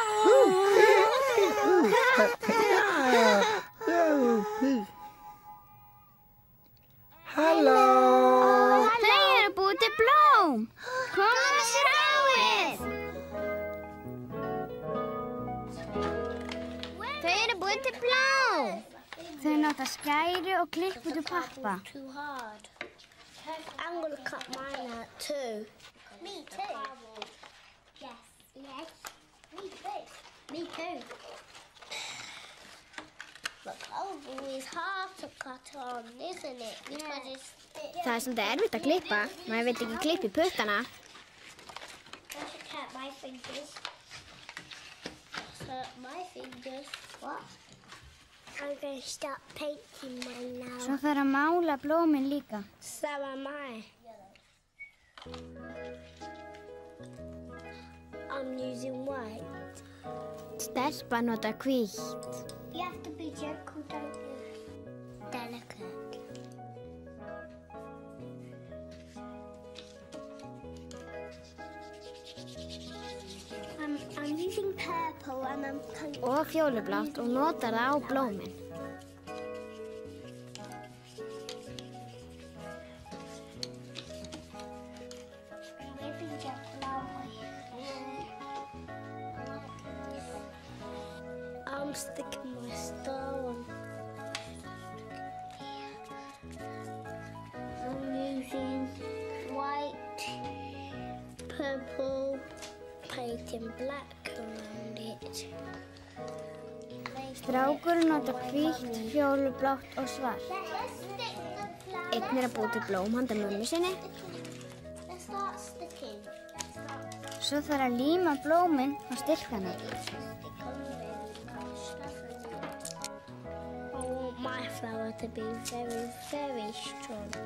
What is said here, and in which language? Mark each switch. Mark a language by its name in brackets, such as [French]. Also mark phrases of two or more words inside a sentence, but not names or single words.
[Icelandic] Halló! Þau eru búið til blóm. Komum að sjáið. Þau eru búið til blóm. Þau nota skæri og klipp út úr pappa. [English] Too hard. I'm going to cut mine out too. Me too. Yes. Yes. Me too. Me too. But probably is hard to cut on, isn't it? Because it's... [Icelandic] Það svolítið erfitt að klippa. Maður vill ekki klippa í puttana. [English] I should cut my fingers. Cut my fingers. What? I'm going to start painting mine now. [Icelandic] Svo þarf að mála blómin líka. [English] So am I. I'm using white. [Icelandic] Stelpa nota hvítt. [English] You have to be gentle, don't you? Delicate. I'm using purple and I'm kind [Icelandic] Og fjólublátt og notar það á blómin. [English] I'm sticking my star on. I'm using white, purple, painting black around it. [Icelandic] Strákurinn notar hvítt, fjólublátt og svart. Einn er að búa til blóm handa mömmu sinni. [English] Let's start sticking. [Icelandic] Svo þarf að líma blómin á stilkana. [English] I want my flower to be very, very strong.